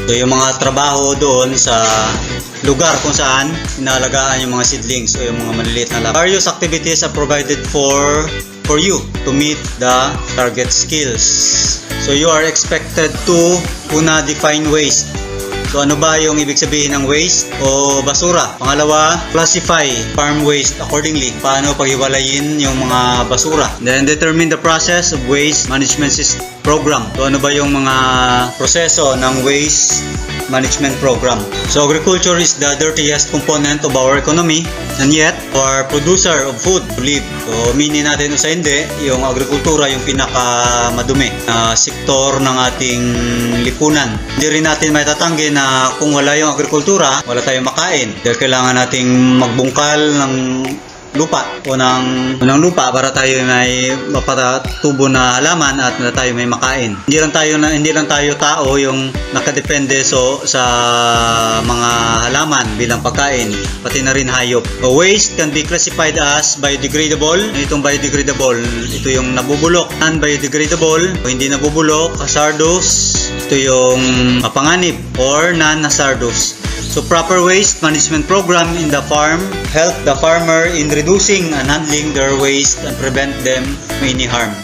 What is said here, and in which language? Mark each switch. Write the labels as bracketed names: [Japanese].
[Filipino] So, yung mga trabaho doon sa lugar kung saan inaalagaan yung mga seedlings o yung mga maliliit na halaman. [English] Various activities are provided for you to meet the target skills. So you are expected to define waste. [Filipino] So ano ba yung ibig sabihin ng waste o basura? Pangalawa, [English] classify farm waste accordingly. [Filipino] Paano paghiwalayin yung mga basura? [English] Then determine the process of waste management program. [Filipino] So ano ba yung mga proseso ng waste management program? [English] So agriculture is the dirtiest component of our economy, and yet our producer of food to live. [Filipino] So minin natin o sa hindi, yung agrikultura yung pinakamadumi na sektor ng ating lipunan. Hindi rin natin maitatanggi na kung wala yung agrikultura, wala tayong makain. Dahil kailangan nating magbungkal ng lupa o ng lupa para tayo may mapatubo na halaman at tayo may makain. Hindi lang tayo tao yung nakadepende sa mga halaman bilang pagkain, pati na rin hayop. [English] Waste can be classified as biodegradable. [Filipino] Itong biodegradable, ito yung nabubulok. Non-biodegradable, hindi nabubulok, hazardous, ito yung mapanganib or non-hazardous. [English] So proper waste management program in the farm help the farmer in reducing and handling their waste and prevent them from any harm.